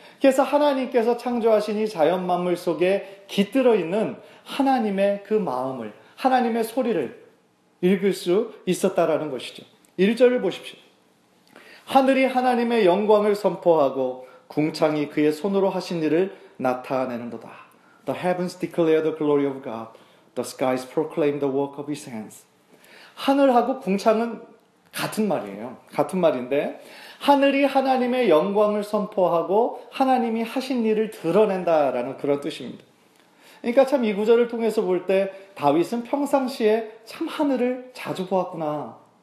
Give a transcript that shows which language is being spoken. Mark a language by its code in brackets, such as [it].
[ko] 그래서 하나님께서 창조하신 이 자연 만물 속에 깃들어 있는 하나님의 그 마음을, 하나님의 소리를 읽을 수 있었다라는 것이죠. 1절을 보십시오. 하늘이 하나님의 영광을 선포하고 궁창이 그의 손으로 하신 일을 나타내는도다. [en] The heavens declare the glory of God. The skies proclaim the work of his hands. [ko] 하늘하고 궁창은 같은 말이에요. 같은 말인데 하늘이 하나님의 영광을 선포하고 하나님이 하신 일을 드러낸다라는 그런 뜻입니다. 그러니까 참 이 구절을 통해서 볼 때 다윗은 평상시에 참 하늘을 자주 보았구나.